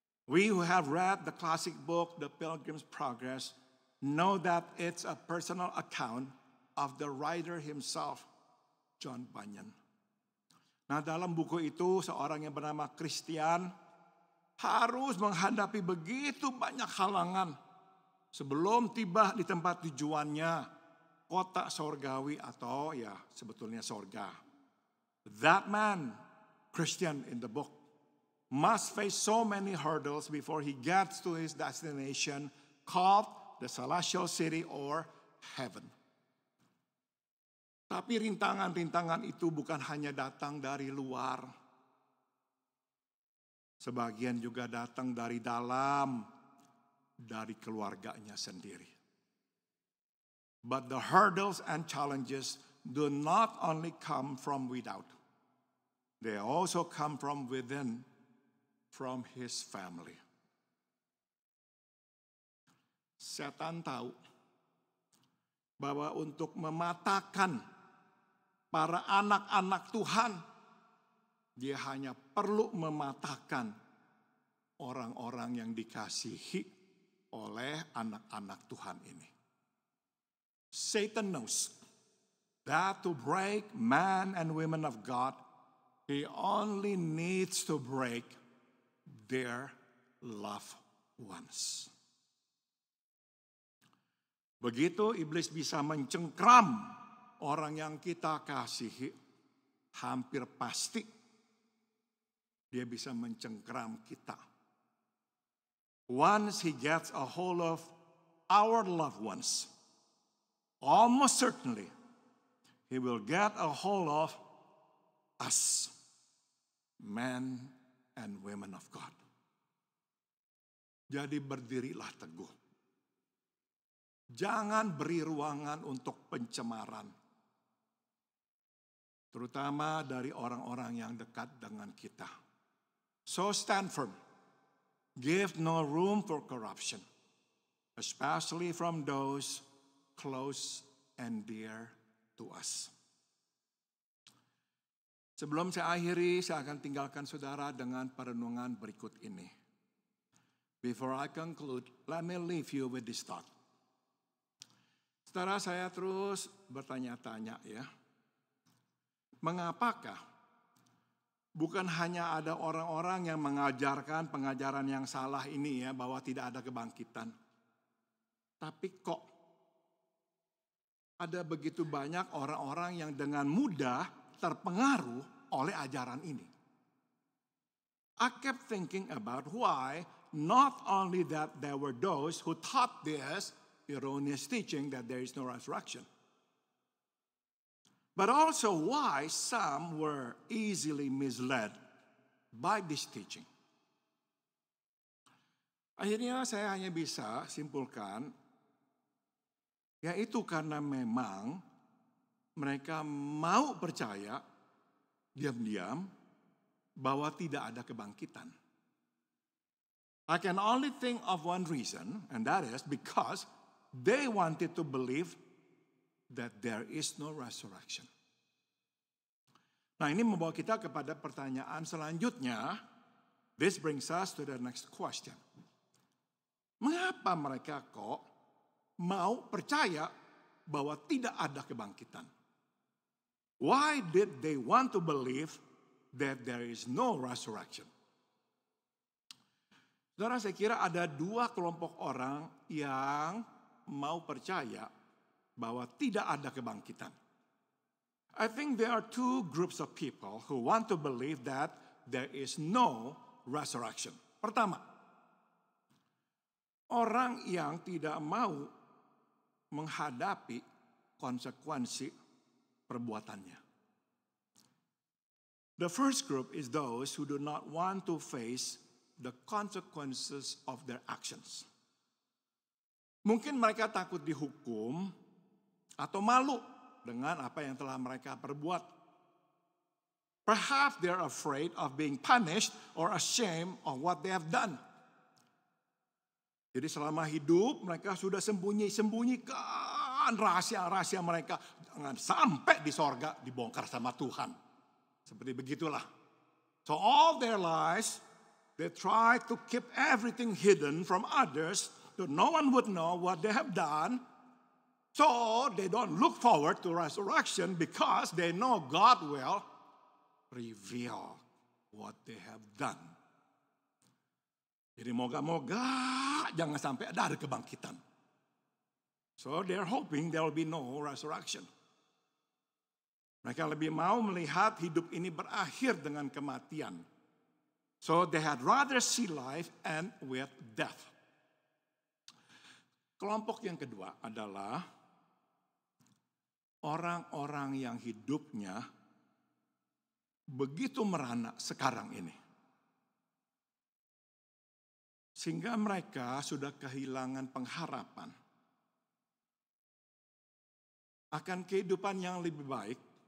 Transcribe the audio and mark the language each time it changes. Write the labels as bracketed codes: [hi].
[en] We who have read the classic book, The Pilgrim's Progress, know that it's a personal account of the writer himself, John Bunyan. [id] Nah, dalam buku itu seorang yang bernama Christian harus menghadapi begitu banyak halangan sebelum tiba di tempat tujuannya, kota sorgawi atau ya sebetulnya sorga. [en] That man, Christian in the book, must face so many hurdles before he gets to his destination called the celestial city or heaven. [id] Tapi rintangan-rintangan itu bukan hanya datang dari luar. Sebagian juga datang dari dalam, dari keluarganya sendiri. [en] But the hurdles and challenges do not only come from without. They also come from within, from his family. [id] Setan tahu bahwa untuk mematahkan para anak-anak Tuhan, dia hanya perlu mematahkan orang-orang yang dikasihi oleh anak-anak Tuhan ini. [en] Satan knows that to break men and women of God, he only needs to break their loved ones. [id] Begitu iblis bisa mencengkram orang yang kita kasihi, hampir pasti dia bisa mencengkram kita. [en] Once he gets a hold of our loved ones, almost certainly, he will get a hold of us, men and women of God. [id] Jadi berdirilah teguh. Jangan beri ruangan untuk pencemaran. Terutama dari orang-orang yang dekat dengan kita. [en] So stand firm. Give no room for corruption. Especially from those close and dear to us. [id] Sebelum saya akhiri, saya akan tinggalkan saudara dengan perenungan berikut ini. [en] Before I conclude, let me leave you with this thought. [id] Saudara, saya terus bertanya-tanya ya. Mengapakah bukan hanya ada orang-orang yang mengajarkan pengajaran yang salah ini ya, bahwa tidak ada kebangkitan. Tapi kok ada begitu banyak orang-orang yang dengan mudah terpengaruh oleh ajaran ini. [en] I kept thinking about why not only that there were those who taught this erroneous teaching that there is no resurrection, but also why some were easily misled by this teaching. [id] Akhirnya saya hanya bisa simpulkan, yaitu karena memang mereka mau percaya diam-diam bahwa tidak ada kebangkitan. [en] I can only think of one reason, and that is because they wanted to believe that there is no resurrection. [id] Nah, ini membawa kita kepada pertanyaan selanjutnya. [en] This brings us to the next question. [id] Mengapa mereka kok mau percaya bahwa tidak ada kebangkitan? [en] Why did they want to believe that there is no resurrection? [id] Saudara, saya kira ada dua kelompok orang yang mau percaya bahwa tidak ada kebangkitan. [en] I think there are two groups of people who want to believe that there is no resurrection. [id] Pertama, orang yang tidak mau menghadapi konsekuensi perbuatannya. [en] The first group is those who do not want to face the consequences of their actions. [id] Mungkin mereka takut dihukum atau malu dengan apa yang telah mereka perbuat. [en] Perhaps they're afraid of being punished or ashamed of what they have done. [id] Jadi selama hidup mereka sudah sembunyikan rahasia-rahasia mereka. Jangan sampai di sorga dibongkar sama Tuhan. Seperti begitulah. [en] So all their lives, they try to keep everything hidden from others, so no one would know what they have done. So they don't look forward to resurrection because they know God will reveal what they have done. [id] Jadi moga-moga jangan sampai ada kebangkitan. [en] So they're hoping there will be no resurrection. [id] Mereka lebih mau melihat hidup ini berakhir dengan kematian. [en] So they had rather see life end with death. [id] Kelompok yang kedua adalah orang-orang yang hidupnya begitu merana sekarang ini. Sehingga mereka sudah kehilangan pengharapan akan kehidupan yang lebih baik.